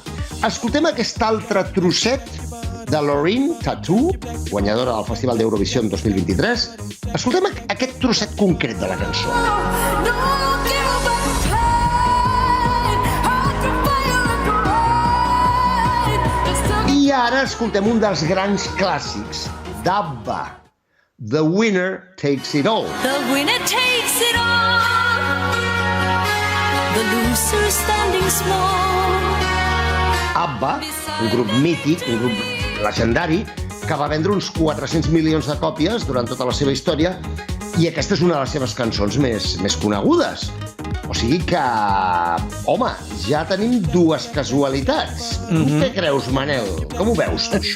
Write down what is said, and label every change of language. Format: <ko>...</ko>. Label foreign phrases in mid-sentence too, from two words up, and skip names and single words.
<ca>Escoltem aquest altre trosset de Loreen Tattoo, guanyadora del Festival d'Eurovision 2023. Escoltem aquest trosset concret de la cançó. I ara escoltem un dels grans clàssics d'ABBA, The Winner Takes It All.</ca> <en>The winner takes it all. The loser standing small.</en> <ca>ABBA, un grup mític, un grup legendari, que va vendre uns 400 milions de còpies durant tota la seva història, i aquesta és una de les seves cançons més conegudes. O sigui que, home, ja tenim dues casualitats. Tu què creus, Manel? Com ho veus, tu, això?</ca>